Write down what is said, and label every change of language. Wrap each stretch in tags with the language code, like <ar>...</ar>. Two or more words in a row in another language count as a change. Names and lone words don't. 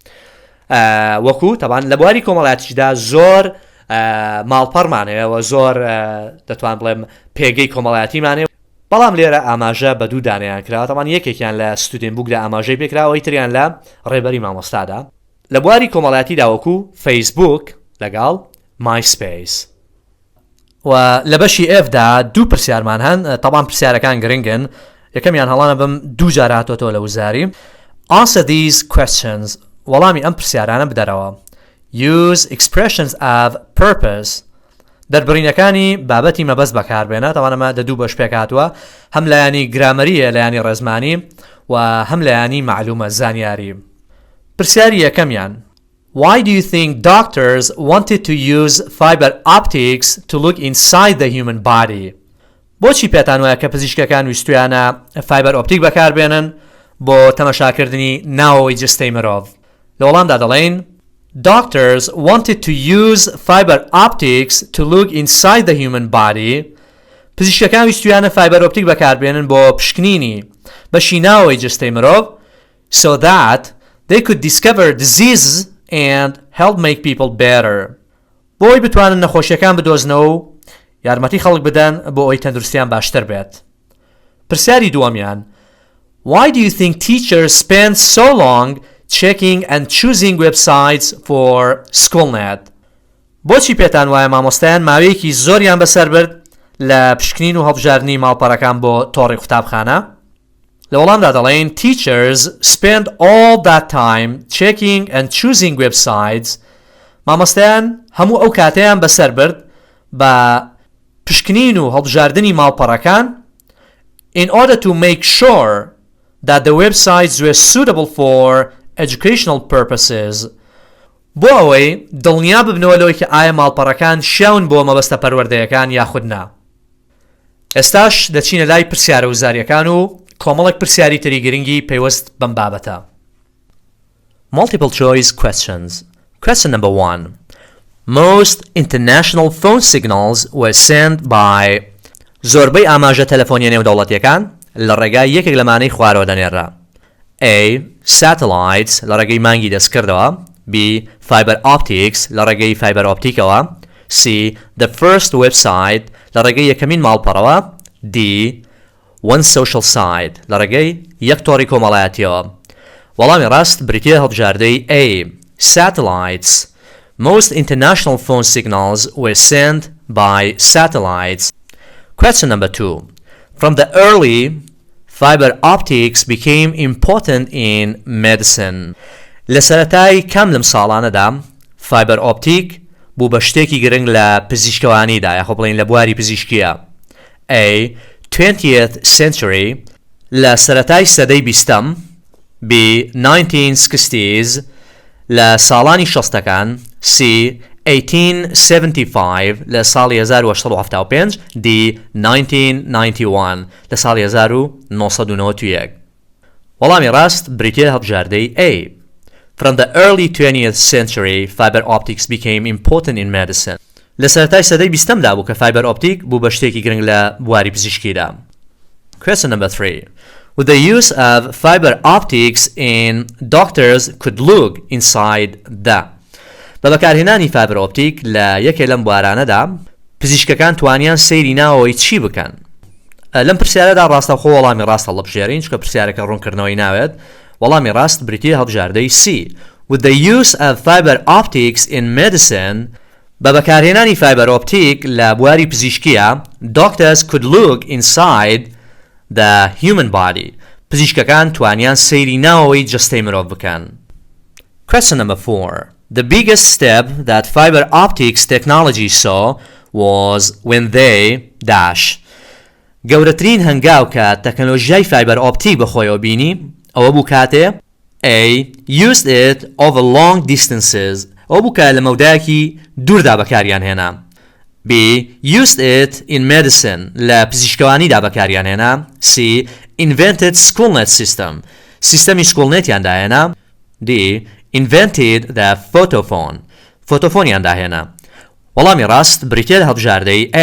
<ckb>وەکو تاوان لە بواری کۆمەڵایەتیدا زۆر ماڵپەڕمانەیەوە زۆر دەتوان بڵێم پێگەی کۆمەڵایەتیمانێ بەڵام لێرە ئاماژە بە دوو دانیان کراوە تاوان یەکێکیان لە</ckb> <en>student book</en> <ckb>لە ئاماژەی پێکراوە ئیتریان لە ڕێبەری مامۆستادا لە بواری کۆمەڵایەتیدا وەکو فەیسبوک لەگەڵ مایسپەیس و لە بەشی ئفدا دوو پرسیارمان هەن تاوان پرسیارەکان گرنگن یەکەمیان هەڵانە بم دوو جار هاتۆتەوە لە وزاری</ckb> <en>Answer these questions</en> <ckb>وەڵامی ئەم پرسیارانە بدەرەوە</ckb> <en>Use expressions of purpose</en> <ckb>دەربڕینەکانی بابەتی مەبەست بەکاربێنە تاوانەمە دە دوو بەش پێک هاتووە هەم لایانی گرامەریە لایانی ڕێزمانی و هەم لایانی معلومە زانیاری پرسیاری یەکەمیان</ckb> <en>Why do you think doctors wanted to use fiber optics to look inside the human body?</en> <ckb>بۆچی پێتان وایە کە پزیشکەکان ویستویانە فایبەر ئۆپتیک بەکاربێنن بۆ تەماشاکردنی ناوەوەی جستەی مرۆڤ لە وەڵامدا دەڵێن</ckb> <en>Doctors wanted to use fiber optics to look inside the human body.</en> <ckb>پزیشکەکان ویستویانە فایبەر ئۆپتیک بەکاربێنن بۆ پشکنینی بەشی ناوەوەی جستەی مرۆڤ</ckb> <en>so that they could discover diseases and help make people better.</en> <ckb>بۆی بتوانن نەخۆشیەکان بدۆزنەوە و یارمەتی خەڵک بدەن بۆ ئەوی تەندروستیان باشتر بێت. پرسیاری دووەمیان</ckb> <en>Why do you think teachers spend so long checking and choosing websites for SchoolNet?</en> <ckb>بۆچی پێتان وایە مامۆستایان ماوەیەکی زۆریان بەسەر برد لە پشکنین و هەڵبژاردنی ماڵپەڕەکان بۆ تۆڕی قوتابخانە؟ لە وەڵامدا دەڵێن</ckb> <en>Teachers spend all that time checking and choosing websites.</en> <ckb>مامۆستایان هەموو ئەو کاتەیان بەسەر برد بە پشکنین و هەڵبژاردنی ماڵپەڕەکان</ckb> <en>in order to make sure that the websites were suitable for educational purposes</en> <ckb>بۆ ئەوەی دڵنیا ببنەوە لەوەی کە ئایا ماڵپەڕەکان شیاون بۆ مەبەستە پەروەردەیەکان یاخود نا. ئێستاش دەچینە لای پرسیارە وزاریەکان و کۆمەڵێک پرسیاری تری گرنگی پەیوەست بەم بابەتە.</ckb> <en>Multiple choice questions. Question number 1. Most international phone signals were sent by</en> <ckb>زۆربەی ئاماژە تەلەفۆنیە نێودەوڵەتیەکان لە ڕێگای یەکێک لەمانەی خوارەوە دەنێڕا. A. Satellites لە ڕێگەی مانگی دەستکردەوە. B.</ckb> <en>Fibre Optics</en> <ckb>لە ڕێگەی Fibre Opticەوە. C.</ckb> <en>The first website</en> <ckb>لە ڕێگەی یەکەمین ماڵپەڕەوە. D.</ckb> <en>One social site</en> <ckb>لە ڕێگەی یەک تۆڕی کۆمەڵایەتیەوە. وەڵامی ڕاست بریتیە هەڵبژاردەی A.</ckb> <en>Satellites. Most international phone signals were sent by satellites. Question number 2. From the early, fiber optics became important in medicine.</en> <ckb>لەسەرەتای کام لەم ساڵانەدا</ckb> <en>fiber optic</en> <ckb>بوو بە شتێکی گرنگ لە پزیشکەوانیدا یاخۆ بڵێن لە بواری پزیشکیە. A.</ckb> <en>20th century</en> <ckb>لە سەرەتای سەدەی بیستەم. B. 1960s لە ساڵانی شەستەکان. C. 1875 لە ساڵی 1875. D. 1991 لە ساڵی 1991. وەڵامی ڕاست بریتیە هەڵبژاردەی A.</ckb> <en>From the early 20th century, fiber optics became important in medicine.</en> <ckb>لە سەرەتای سەدەی بیستەمدا بوو کە</ckb> <en>fiber optic</en> <ckb>بوو بە شتێکی گرنگ لە بواری پزیشکیدا.</ckb> <en>Question number 3. With the use of fiber optics in doctors could look inside the</en> <ckb>بە بەکارهێنانی</ckb> <en>fiber optic</en> <ckb>لە یەکێ لەم بوارانەدا پزیشکەکان توانیان سەیری ناوەوەی چی بکەن. لەم پرسیارەدا ڕاستەوخۆ وەڵامی ڕاست هەڵبژێرین چونکە پرسیارەکە ڕوونکردنەوەی ناوێت. وەڵامی ڕاست بریتیە هەڵبژاردەی C.</ckb> <en>With the use of fiber optics in medicine</en> <ckb>بە بەکارهێنانی fiber optic لە بواری پزیشکیە</ckb> <en>doctors could look inside the human body.</en> <ckb>پزیشکەکان توانیان سەیری ناوەوەی جەستەی مرۆڤ بکەن.</ckb> <en>Question number 4. The biggest step that fiber optics technology saw was when they dash.</en> <ckb>گەورەترین هەنگاو کە تەکنۆلۆژیای</ckb> <en>fiber optic</en> <ckb>بەخۆیەوە بینی ئەوە بوو کاتێ A.</ckb> <en>Used it over long distances.</en> <ckb>ئەوە بوو کە لە مەودایەکی دووردا بەکاریان هێنا.</ckb> <en>B. Used it in medicine.</en> <ckb>لە پزیشکەوانیدا بەکاریان هێنا.</ckb> <en>C. Invented schoolnet system.</en> <ckb>سیستەمی سکوڵنێتیان داهێنا.</ckb> <en>D. Invented the photophone.</en> <ckb>فۆتۆفۆنیان داهێنا. وەڵامی ڕاست بریتیە هەڵبژاردەی A.</ckb>